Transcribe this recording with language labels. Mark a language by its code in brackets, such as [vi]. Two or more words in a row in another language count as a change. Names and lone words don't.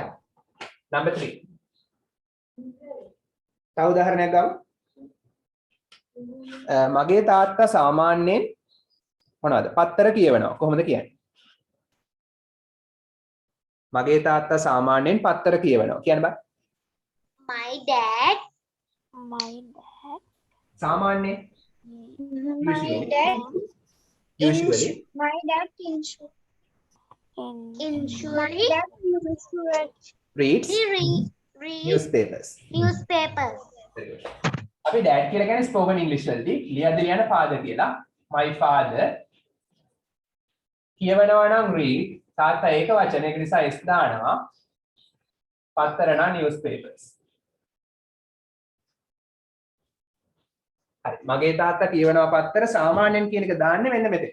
[si] number 3. තව උදාහරණයක් ගමු. මගේ තාත්තා සාමාන්‍යයෙන් මොනවද? පත්තර කියවනවා. කොහොමද කියන්නේ? මගේ තාත්තා සාමාන්‍යයෙන් පත්තර කියවනවා. කියන්න බෑ. [en] My dad. [si] සාමාන්‍යයෙන් [en] My dad. usually My dad reads read newspapers. newspapers. [si] අපි dad කියලා කියන්නේ [en] spoken english [si] වලදී ලියද්දි ලියන father කියලා. [en] My father [si] කියවනවා නම් read තාත්තා ඒක වචන ඒක නිසා s දානවා. පත්තර නම් newspapers. හරි මගේ තාත්තා කියවනවා පත්තර සාමාන්‍යයෙන් කියන එක දාන්නේ මෙන්න මෙතෙන්.